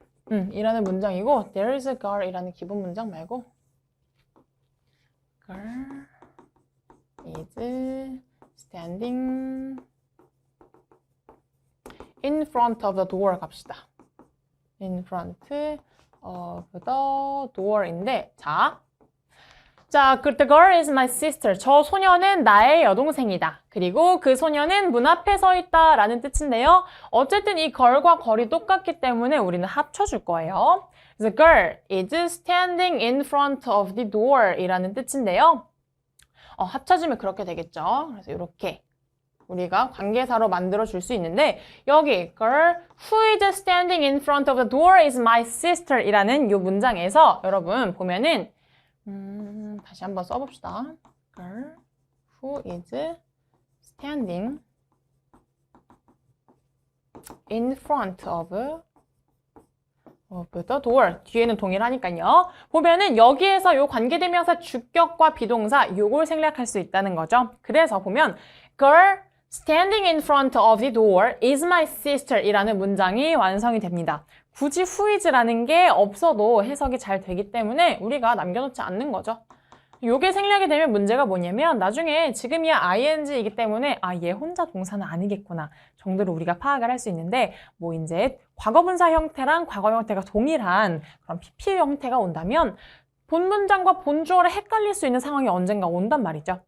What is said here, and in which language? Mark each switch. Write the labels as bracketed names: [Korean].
[Korean] 이라는 문장이고 [English] There is a girl [Korean] 이라는 기본 문장 말고 [English] Girl is standing in front of the door [Korean] 갑시다. [English] In front of the door [Korean] 인데 자, [English] the girl is my sister. [Korean] 저 소녀는 나의 여동생이다. 그리고 그 소녀는 문 앞에 서 있다 라는 뜻인데요. 어쨌든 이 girl과 걸이 똑같기 때문에 우리는 합쳐줄 거예요. 그래서 [English] girl is standing in front of the door [Korean] 이라는 뜻인데요. 합쳐지면 그렇게 되겠죠. 그래서 이렇게 우리가 관계사로 만들어줄 수 있는데 여기 [English] girl who is standing in front of the door is my sister [Korean] 이라는 이 문장에서 여러분 보면은 다시 한번 써봅시다. [English] Girl who is standing in front of the door. [Korean] 뒤에는 동일하니까요. 보면은 여기에서 요 관계대명사 주격과 비동사 요걸 생략할 수 있다는 거죠. 그래서 보면 [English] Girl standing in front of the door is my sister [Korean] 이라는 문장이 완성이 됩니다. 굳이 who is라는 게 없어도 해석이 잘 되기 때문에 우리가 남겨놓지 않는 거죠. 요게 생략이 되면 문제가 뭐냐면 나중에 지금이야 ing이기 때문에 얘 혼자 동사는 아니겠구나 정도로 우리가 파악을 할 수 있는데 뭐 이제 과거분사 형태랑 과거 형태가 동일한 그런 PP 형태가 온다면 본 문장과 본 주어를 헷갈릴 수 있는 상황이 언젠가 온단 말이죠.